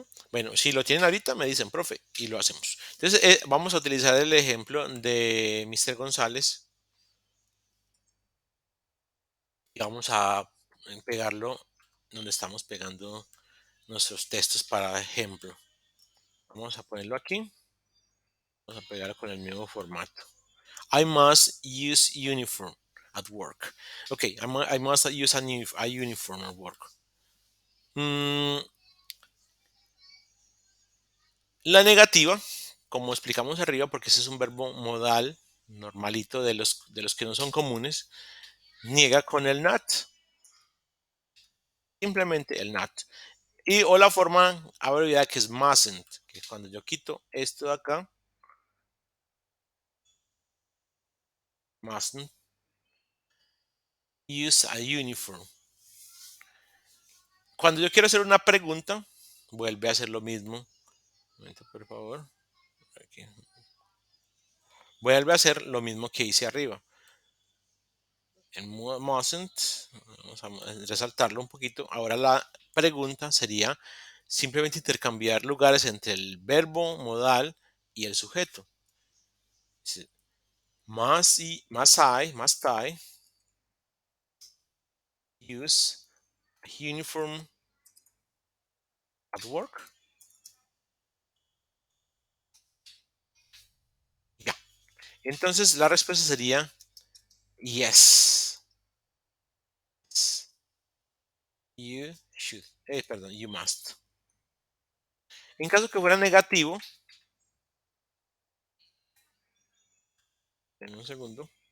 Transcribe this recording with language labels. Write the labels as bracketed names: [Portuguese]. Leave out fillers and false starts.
[Spanish] Bueno, si lo tienen ahorita, me dicen, profe, y lo hacemos. Entonces, vamos a utilizar el ejemplo de Mr. González y vamos a pegarlo donde estamos pegando nuestros textos para ejemplo. Vamos a ponerlo aquí. Vamos a pegarlo con el mismo formato. [English] I must use uniform at work. Ok, I must use a uniform at work. [Spanish] La negativa, como explicamos arriba, porque ese es un verbo modal normalito de los que no son comunes, niega con el not. Simplemente el not. O la forma abreviada que es mustn't, que cuando yo quito esto de acá, [English] mustn't use a uniform. [Spanish] Cuando yo quiero hacer una pregunta, vuelve a hacer lo mismo. Un momento, por favor. Aquí. Vuelve a hacer lo mismo que hice arriba. En mustn't, vamos a resaltarlo un poquito. Ahora la pregunta sería simplemente intercambiar lugares entre el verbo modal y el sujeto. [English] Must I use a uniform at work? [Spanish] Ya. Entonces la respuesta sería yes. [English] You should. [Spanish] Perdón, [English] you must. [Spanish] En caso que fuera negativo, en un segundo.